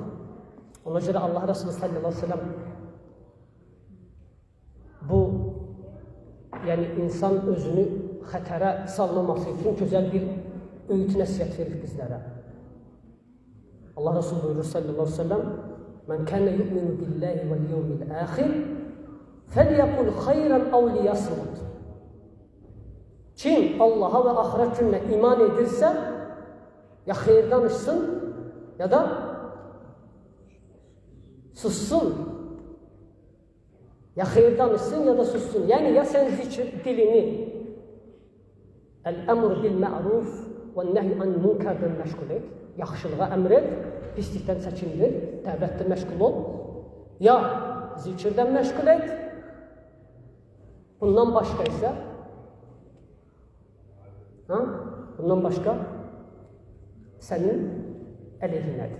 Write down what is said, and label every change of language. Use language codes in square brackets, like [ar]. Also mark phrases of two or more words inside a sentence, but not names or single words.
[az] Ona görə Allah Resulü [ar] صلى الله عليه وسلم [az] bu, yəni insan özünü xətərə salmaması üçün gözəl bir öğüt nəsiyyət verir bizlərə. Allah Resulü buyurur [ar] صلى الله عليه وسلم, "من كان يؤمن بالله واليوم الآخر, فليقل خيرا أو ليصمت." [az] Kim Allah'a və axirət gününə iman edirsə, ya xeyir danışsın, ya da sussun. Ya xeyir danışsın, ya da sussun. Yəni, ya sən zikr dilini [ar] الأمر بالمعروف والنهي عن المنكر [az] məşğul et, yaxşılığa əmr et, pislikdən çəkindir, dəvətdə məşğul ol, ya zikirdən məşğul et, bundan başqa isə bundan başqa sənin əleyhinədir.